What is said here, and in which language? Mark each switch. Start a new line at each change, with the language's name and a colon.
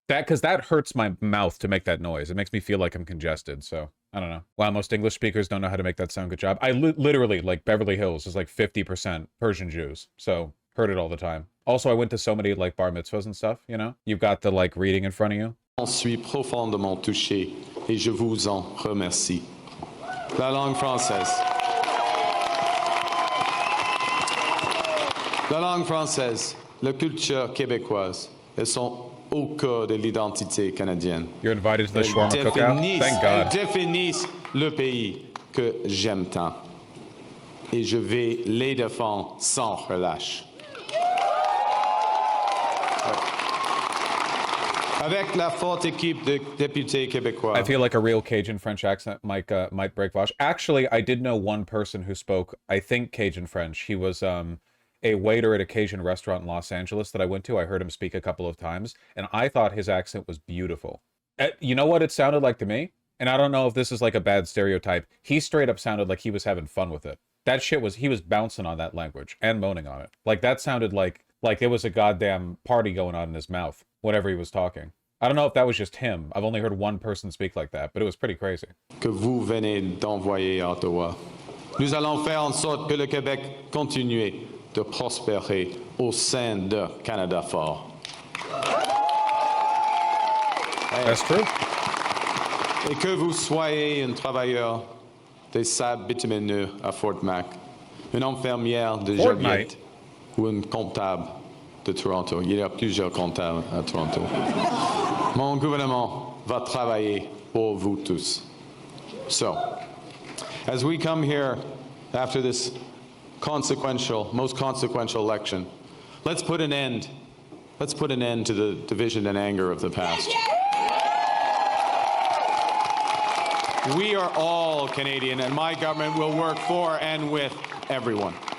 English: Because that hurts my mouth to make that noise. It makes me feel like I'm congested, so I don't know. Wow, most English speakers don't know how to make that sound. Good job. I literally, like, Beverly Hills is like 50% Persian Jews, so heard it all the time. Also, I went to so many like bar mitzvahs and stuff, you know? You've got the like reading in front of you.
French: Je suis profondément touché et je vous en remercie. La langue française. La langue française, la culture québécoise, elles sont au cœur de l'identité canadienne.
English: You're invited to the shawarma cookout? Thank God.
French: Elles définissent le pays que j'aime tant. Et je vais les défendre sans relâche. Avec la forte équipe de députés québécois.
English: I feel like a real Cajun French accent might break Vosh. Actually, I did know one person who spoke, I think, Cajun French. He was a waiter at a Cajun restaurant in Los Angeles that I went to. I heard him speak a couple of times, and I thought his accent was beautiful. You know what it sounded like to me? And I don't know if this is like a bad stereotype. He straight up sounded like he was having fun with it. That shit was, he was bouncing on that language and moaning on it. Like, that sounded like it was a goddamn party going on in his mouth whenever he was talking. I don't know if that was just him. I've only heard one person speak like that, but it was pretty crazy.
French: Que vous venez d'envoyer à Ottawa. Nous allons faire en sorte que le Québec continue de prospérer au sein de Canada fort.
English: That's true.
French: Et que vous soyez un travailleur des sables bitumineux à Fort Mac, une infirmière de Joliette ou un comptable de Toronto. Il y a plusieurs comptables à Toronto. Mon gouvernement va travailler pour vous tous.
English: So, as we come here after this consequential, most consequential election, let's put an end to the division and anger of the past. We are all Canadian, and my government will work for and with everyone.